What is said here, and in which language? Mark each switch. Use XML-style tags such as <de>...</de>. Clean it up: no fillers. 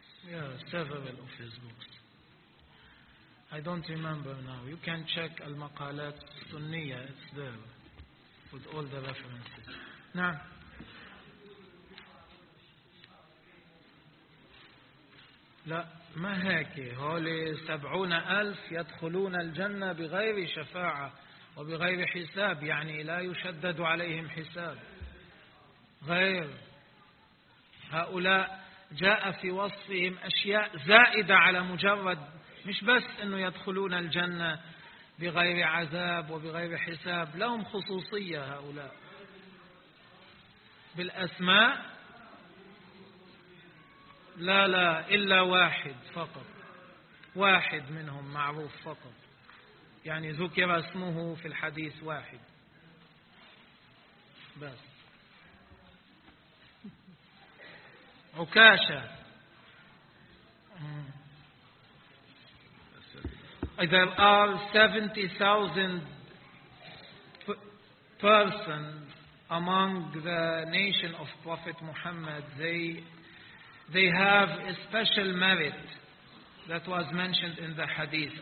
<en>Yeah, several of his books. I don't remember now. You can check Al-Maqalat Sunniya. It's there with all the references.</en> <ar>Now, لا ما هيك، هول 70,000 يدخلون الجنة بغير شفاعة وبغير حساب، يعني لا يشدد عليهم حساب، غير هؤلاء جاء في وصفهم أشياء زائدة على مجرد، مش بس أنه يدخلون الجنة بغير عذاب وبغير حساب، لهم خصوصية هؤلاء بالأسماء، لا لا إلا واحد فقط، واحد منهم معروف فقط، يعني ذكر اسمه في الحديث واحد بس، عكاشة.</ar> <en>There are 70,000 persons among the nation of Prophet Muhammad. They have a special merit that was mentioned in the hadith.</en>